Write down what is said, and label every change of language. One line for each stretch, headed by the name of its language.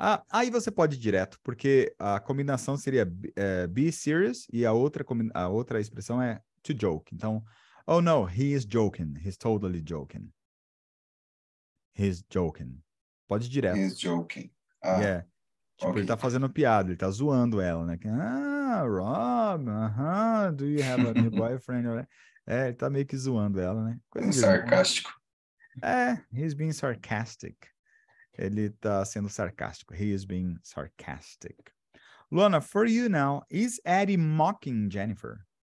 Portuguese: Aí você pode ir direto, porque a combinação seria be serious e a outra expressão é to joke.
English: Então, oh no, he is joking. He's totally joking. He's joking.
Portuguese: Pode ir direto.
English: He's joking. Yeah. Tipo, okay.
Portuguese: Ele tá fazendo piada, ele tá zoando ela, né?
English: Rob, do you have a new boyfriend?
Portuguese: Ele tá meio que zoando ela, né? Coisa de sarcástico.
English: He's being sarcastic.
Portuguese: Ele tá sendo sarcástico.
English: He is being sarcastic. Luana, for you now, is Eddie mocking Jennifer?